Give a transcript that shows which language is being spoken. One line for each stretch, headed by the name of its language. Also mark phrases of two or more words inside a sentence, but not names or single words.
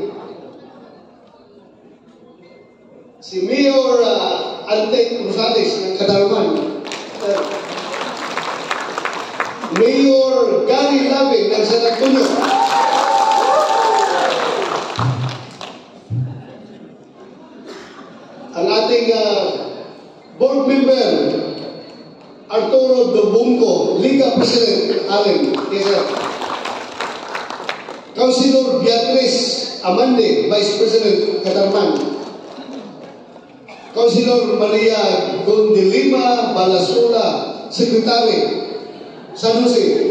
Filipino: Si Mayor Ante Rosales ng Kadarman. Mayor Gary Labing ng San Antonio. Ang ating board member Arturo Dobunco, Liga President Allen.
English: Yes, sir.
Filipino: Councilor Beatriz Amande, Vice President Kadarman. Councilor Maria Gondelima Balasula, Secretary, San Jose.